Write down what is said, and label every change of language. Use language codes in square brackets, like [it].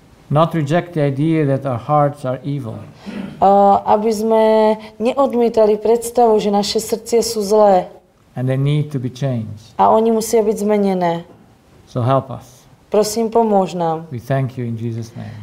[en] Not reject the idea that our hearts are evil. [sk] Aby sme neodmietali predstavu, že naše srdcia sú zlé. [en] And they need to be changed. [sk] A oni musia byť zmenené. [en] So help us. [sk] Prosím, pomôž nám. [en] We thank you in Jesus' name.